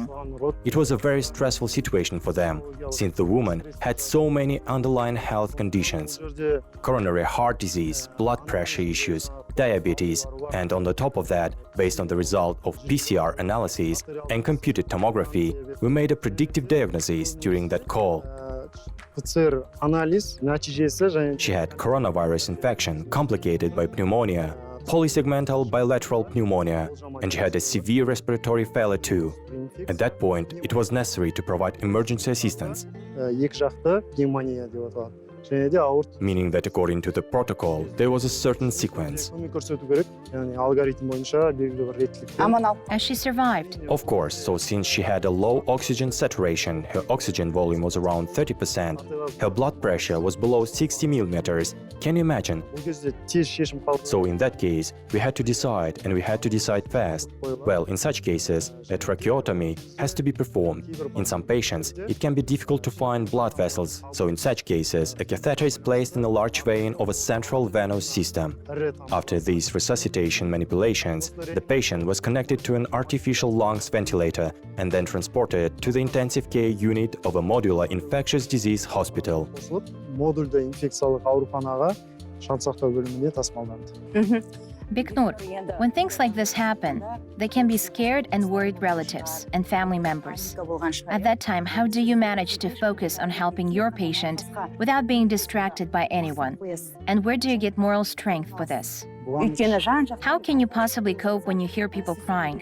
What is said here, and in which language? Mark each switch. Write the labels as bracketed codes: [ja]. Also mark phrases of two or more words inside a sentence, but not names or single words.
[en] It was a very stressful situation for them, since the woman had so many underlying health conditions: coronary heart disease, blood pressure issues, diabetes, and on the top of that, based on the result of PCR analysis and computed tomography, we made a predictive diagnosis during that call. [kk] ПЦР анализ нәтижесі және [en] She had coronavirus infection complicated by pneumonia, polysegmental bilateral pneumonia, and she had a severe respiratory failure too. At that point, it was necessary to provide emergency assistance, [kk] екі жақты пневмония деп аталады. Және де ауыр [en] meaning that according to the protocol, there was a certain sequence. [kk] көмек көрсету керек. Яғни алгоритм бойынша белгілі бір реттілікпен. [en] As she survived. Of course, so since she had a low oxygen saturation, her oxygen volume was around 30%, her blood pressure was below 60 millimeters. Can you imagine? [kk] Бұл кезде тез шешім қабылдау. [en] So in that case, we had to decide, and we had to decide fast. Well, in such cases, a tracheotomy has to be performed. In some patients, it can be difficult to find blood vessels, so in such cases, a catheter is placed in a large vein of a central venous system. After these resuscitation manipulations, the patient was connected to an artificial lungs ventilator and then transported to the intensive care unit of a modular infectious disease hospital. [kk] қосылып, модульді инфекциялық ауруханаға жансақтау бөліміне тасымалданды. [en] Biknur, when things like this happen, they can be scared and worried relatives and family members. At that time, how do you manage to focus on helping your patient without being distracted by anyone? And where do you get moral strength for this? How can you possibly cope when you hear people crying?